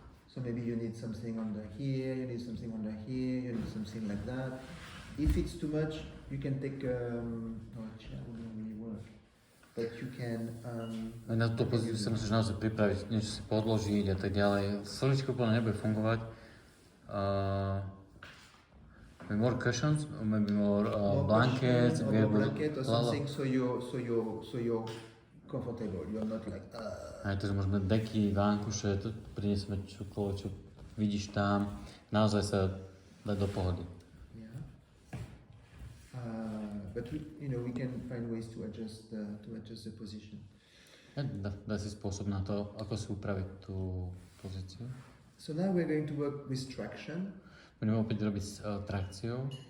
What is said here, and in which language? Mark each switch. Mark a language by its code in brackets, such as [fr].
[en] So maybe you need something under here, you need something under here, you need something like that. If it's too much, you can take, chair wouldn't really work. But you can... [sk] Na tú pozíciu sa musíš naozaj pripraviť, niečo si podložiť a tak ďalej. Stolička úplne nebude fungovať. [en] Maybe more cushions, or maybe more blankets, or blanket or something, so you're comfortable. You're not like. [sk] Aj to, že môžeme deky, vánkuše, to priniesme čokoľvek, čo vidíš tam. Naozaj sa dať do pohody. [en] Yeah. But we can find ways to adjust the position. [sk] Dá si spôsob na to, ako si upraviť tú pozíciu. [en] So now we're going to work with traction. [sk] Budeme opäť robiť s trakciou.